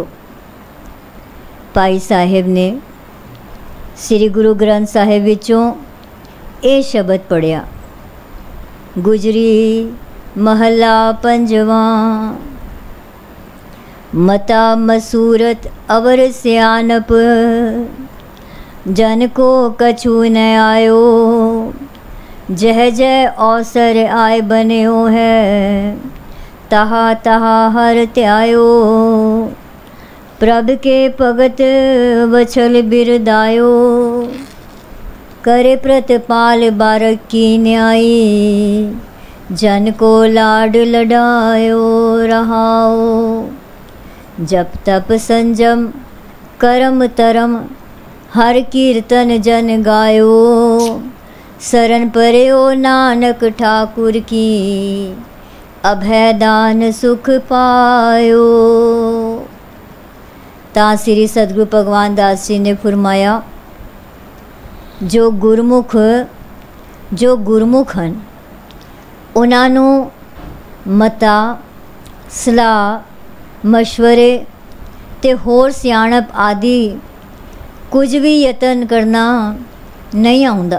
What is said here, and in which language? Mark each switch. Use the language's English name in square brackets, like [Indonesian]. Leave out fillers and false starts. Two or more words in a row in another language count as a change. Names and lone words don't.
[Punjabi] ਭਾਈ ਸਾਹਿਬ ਨੇ ਸ੍ਰੀ ਗੁਰੂ ਗ੍ਰੰਥ ਸਾਹਿਬ ਵਿੱਚੋਂ ਇਹ ਸ਼ਬਦ ਪੜ੍ਹਿਆ, ਗੁਜਰੀ ਮਹੱਲਾ 5ਵਾਂ। [Braj] मता मसूरत अवर सिआनप, जन को कछू न आइओ, जह जय अवसर आय बन्यो है, तहा तहा हर त्यायो, प्रभ के भगत वछल बिरदायो, करे प्रतपाल बारक की न्यायी, जन को लाड लडायो रहाओ, जप तप संजम करम तरम, हर कीर्तन जन गायो, शरण पर्यो नानक ठाकुर की, अभय दान सुख पायो। [Punjabi] ਤਾਂ ਸ੍ਰੀ ਸਤਿਗੁਰੂ ਭਗਵਾਨ ਦਾਸ ਜੀ ਨੇ ਫਰਮਾਇਆ, ਜੋ ਗੁਰਮੁਖ ਹਨ ਉਹਨਾਂ ਨੂੰ ਮਤਾ, ਸਲਾਹ, ਮਸ਼ਵਰੇ ਅਤੇ ਹੋਰ ਸਿਆਣਪ ਆਦਿ ਕੁਝ ਵੀ ਯਤਨ ਕਰਨਾ ਨਹੀਂ ਆਉਂਦਾ।